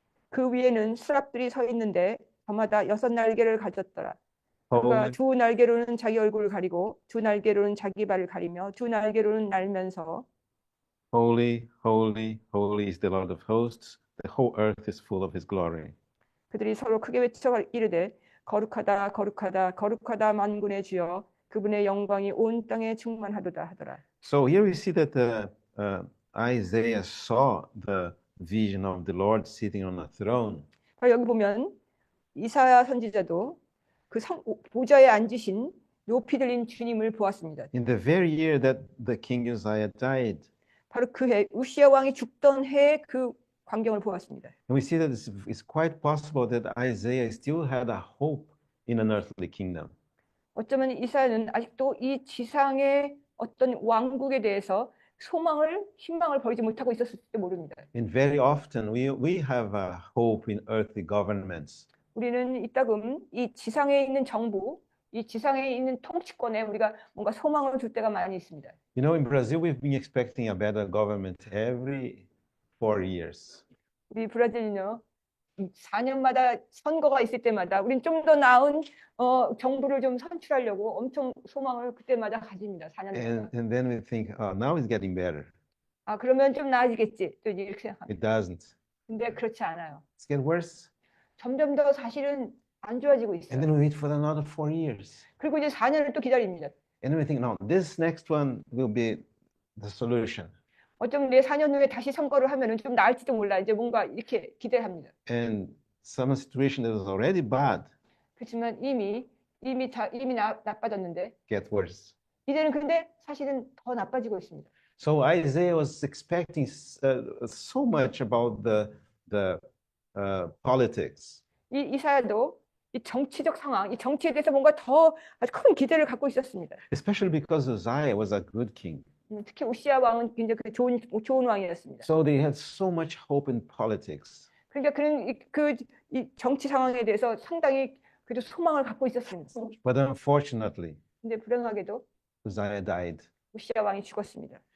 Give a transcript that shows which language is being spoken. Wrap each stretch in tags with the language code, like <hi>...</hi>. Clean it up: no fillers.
<ko>그 위에는 스랍들이 서 있는데 저마다 6 날개를 가졌더라. 그가</ko> <en>Holy,</en> <ko>2 날개로는 자기 얼굴을 가리고 2 날개로는 자기 발을 가리며 2 날개로는 날면서</ko> <en>holy, holy, holy is the Lord of hosts. The whole earth is full of his glory.</en> <ko>그들이 서로 크게 외쳐 이르되 거룩하다 거룩하다 거룩하다 만군의 주여 그분의 영광이 온 땅에 충만하도다 하더라.</ko> <en>So here we see that Isaiah saw the vision of the Lord sitting on a throne.</en> <ko>여기 보면 이사야 선지자도 그 보좌에 앉으신 높이 들린 주님을 보았습니다.</ko> <en>In the very year that the king Uzziah died,</en> <ko>바로 그 해 우시야 왕이 죽던 해에 그 광경을 보았습니다.</ko> <en>and we see that it's quite possible that Isaiah still had a hope in an earthly kingdom.</en> <ko>어쩌면 이사야는 아직도 이 지상의 어떤 왕국에 대해서 희망을 버리지 못하고 있었을지도 모릅니다.</ko> <en>And very often we have a hope in earthly governments.</en> <ko>우리는 이따금 이 지상에 있는 정부, 이 지상에 있는 통치권에 우리가 뭔가 소망을 줄 때가 많이 있습니다.</ko> <en>You know, in Brazil, we've been expecting a better government every 4 years.</en> <ko>우리 브라질은요, 4년마다 선거가 있을 때마다 우린 좀 더 나은 정부를 좀 선출하려고 엄청 소망을 그때마다 가집니다. 4년마다.</ko> <en>And then we think, oh, now it's getting better.</en> <ko>아, 그러면 좀 나아지겠지. 또 이렇게 생각합니다.</ko> <en>It doesn't.</en> <ko>근데 그렇지 않아요.</ko> <en>It's getting worse.</en> <ko>점점 더 사실은 안 좋아지고</ko> <en>And</en> <ko>있어요.</ko> <en>then we wait for another 4 years.</en> <ko>그리고 이제 4년을 또 기다립니다.</ko> <en>And then we think, no, this next one will be the solution.</en> <ko>어쩌면 내 4년 후에 다시 선거를 하면은 좀 나을지도 몰라. 이제 뭔가 이렇게 기대를 합니다.</ko> <en>And some situation that was already bad</en> <ko>그렇지만 이미 나빠졌는데</ko> <en>get worse.</en> <ko>이제는 근데 사실은 더 나빠지고 있습니다.</ko> <en>So Isaiah was expecting so much about the politics.</en> <ko>이사야도 이 정치적 상황, 이 정치에 대해서 뭔가 더 아주 큰 기대를 갖고 있었습니다.</ko> <en>especially because Uzziah was a good king.</en> <ko>특히 우시아 왕은 굉장히 좋은 왕이었습니다.</ko> <en>So they had so much hope in politics.</en> <ko>그러니까 그는 이 정치 상황에 대해서 상당히 그래도 소망을 갖고 있었습니다.</ko> <en>But unfortunately,</en> <ko>근데 불행하게도</ko> <en>Uzziah died.</en> <ko>우시아 왕이 죽었습니다.</ko>